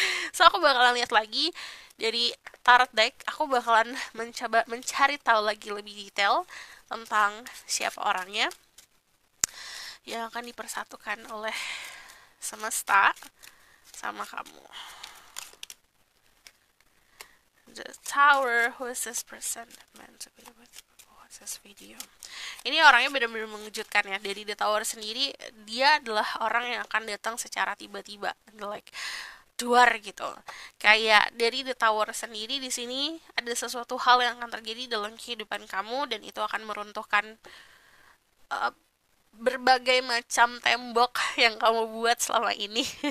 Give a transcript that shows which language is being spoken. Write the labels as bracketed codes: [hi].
[id] So aku bakalan lihat lagi dari tarot deck, aku bakalan mencoba mencari tahu lagi lebih detail tentang siapa orangnya yang akan dipersatukan oleh semesta sama kamu. [en] The Tower, who is this person meant to be with? What's this video? [id] Ini orangnya benar-benar mengejutkan ya. Dari The Tower sendiri, dia adalah orang yang akan datang secara tiba-tiba. Like duar gitu. Kayak dari The Tower sendiri di sini ada sesuatu hal yang akan terjadi dalam kehidupan kamu dan itu akan meruntuhkan uh, berbagai macam tembok yang kamu buat selama ini.